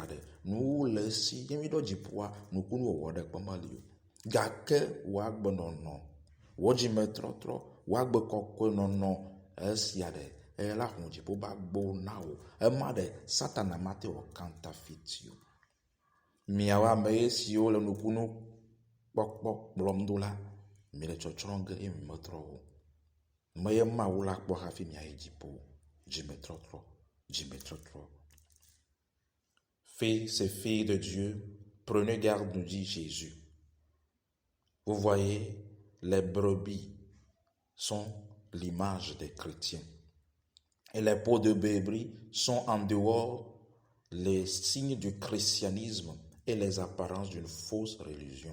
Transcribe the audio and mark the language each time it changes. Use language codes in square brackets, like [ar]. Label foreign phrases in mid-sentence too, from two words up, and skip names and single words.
[ee] ɖe nuwo le esi ye mi ɖɔ dziƒoa nukunu wɔwɔ ɖe kpe meli o gake woagbe nɔnɔ wo dzimetrɔtrɔ woagbe kɔkɔe nɔnɔ esia ɖe ela hu dziƒo ba gbo na wo ema ɖe satana mate wɔ counterfeit o miawo ame siwo le nukunu kpɔkpɔ kplɔm do la mi le tsɔtsrɔ̃ ge eye mi metrɔ o me ye mawu la kpɔ hafi miayi dziƒo dzimetrɔtrɔ. [fr] Fils et filles de Dieu, prenez garde, nous dit Jésus. Vous voyez, les brebis sont l'image des chrétiens. Et les peaux de brebis sont en dehors les signes du christianisme et les apparences d'une fausse religion.